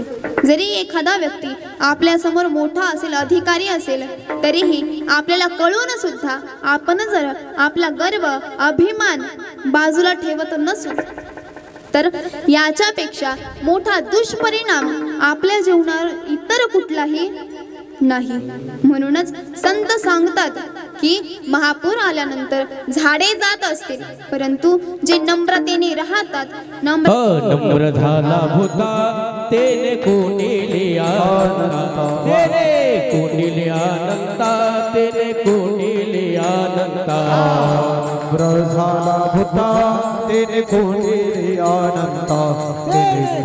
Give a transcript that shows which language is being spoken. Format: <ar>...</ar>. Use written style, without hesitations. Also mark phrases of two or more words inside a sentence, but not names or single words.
<mr>जरी एखादा व्यक्ती आपल्या समोर मोठा असेल, अधिकारी असेल, तरीही आपल्याला कळून सुद्धा आपण जर आपला गर्व अभिमान बाजूला ठेवत नसू तर याच्यापेक्षा मोठा दुष्परिणाम आपल्या जीवनावर इतर कुठलाही नाही. म्हणूनच संत सांगतात की महापूर आल्यानंतर झाडे जात असतील परंतु जे नम्रतेने राहतात, नम्र झाला भूता तेने कोणीले आनंता, तेने कोणीले आनंता, तेने कोणीले आनंता. नम्र झाला भूता तेने कोणीले आनंता, तेने</mr>